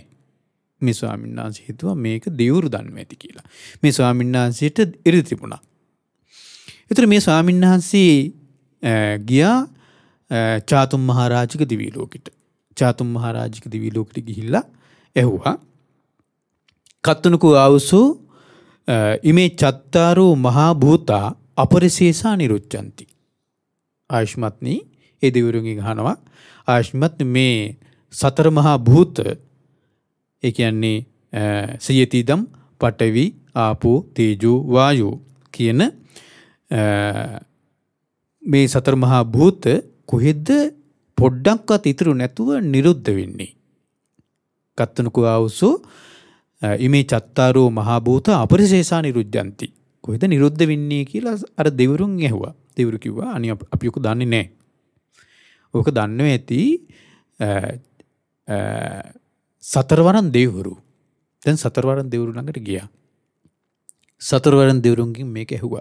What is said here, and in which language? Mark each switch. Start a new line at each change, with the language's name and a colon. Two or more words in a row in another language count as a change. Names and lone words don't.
Sinhala: මේ ස්වාමීන් වහන්සේ හිතුවා මේක දෙවිවරු දන්නවා ඇති කියලා. මේ ස්වාමීන් වහන්සේට ඉරිදි තිබුණා. ඒතර මේ ස්වාමීන් වහන්සේ ගියා චාතුම් මහරජික දිවි ලෝකෙට. චාතුම් මහරජික දිවි ලෝකෙට ගිහිල්ලා ඇහුවා
Pali: කත්තුනකෝ ආවසෝ ඉමේ චත්තාරෝ මහා භූතා අපරිශේෂා නිරුච්ඡanti.
Sinhala: ආයුෂ්මත්නි ඒ දෙවිවරුන්ගෙන් අහනවා ආයුෂ්මත් මේ සතර මහා භූත ඒ කියන්නේ සියතිදම් පඨවි ආපෝ තේජෝ වායෝ කියන මේ සතර මහා භූත කොහෙද පොඩ්ඩක්වත් ඉතුරු නැතුව නිරුද්ධ වෙන්නේ.
Pali: කත්තනකෝ ආවුසෝ ඉමේ චත්තාරෝ මහා භූත අපරිශේෂා නිරුද්ධಂತಿ.
Sinhala: කොහෙද නිරුද්ධ වෙන්නේ කියලා අර දෙවිවරුන් ඇහුවා. දෙවිවරු කිව්වා අනේ අපි ඔක දන්නේ නැහැ. ඕක දන්නේ ඇති සතරවරන් දෙවිවරු. දැන් සතරවරන් දෙවිවරු ළඟට ගියා. සතරවරන් දෙවිවරුන්ගෙන් මේක ඇහුවා.